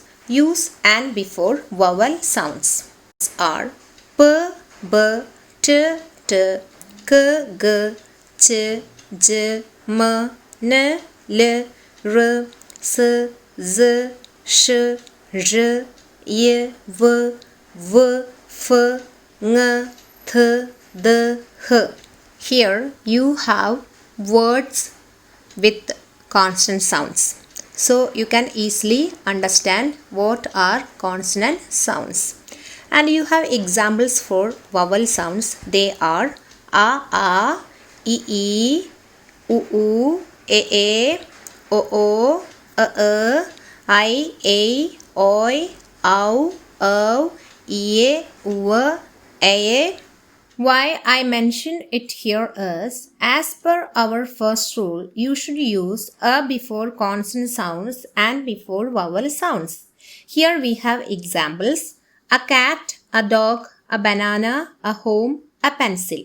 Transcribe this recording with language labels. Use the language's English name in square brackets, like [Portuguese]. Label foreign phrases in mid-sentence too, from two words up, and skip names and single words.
[English] Use an before vowel sounds. Are p, b, t, t, k, g, ch, j, m, n, l, r, s, z, sh, r, y, v, f, ng, th, d, h. Here you have words with consonant sounds. So you can easily understand what are consonant sounds. And you have examples for vowel sounds. They are a, e, u, e, o, I, oi, au, ie, e. Why I mention it here is, as per our first rule, you should use a before consonant sounds and before vowel sounds. Here we have examples: a cat, a dog, a banana, a home, a pencil.